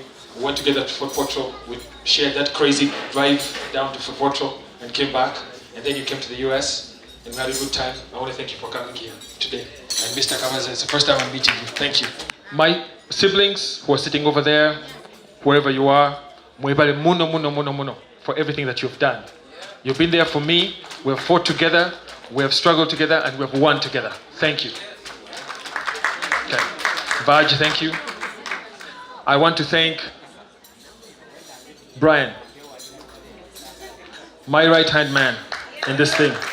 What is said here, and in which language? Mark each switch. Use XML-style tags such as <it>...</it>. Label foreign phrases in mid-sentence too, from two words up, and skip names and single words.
<en>We went together to Fort Portal. We shared that crazy drive down to Fort Portal and came back. And then you came to the US and we had a good time. I want to thank you for coming here today. And Mr. Kamaza, it's the first time I'm meeting you. Thank you. My siblings who are sitting over there, wherever you are,</en> <ttj>mwebale muno muno muno muno</ttj> <en>for everything that you've done. You've been there for me. We have fought together. We have struggled together, and we have won together. Thank you. Okay. Vaj, thank you. I want to thank Brian, my right-hand man in this thing.</en>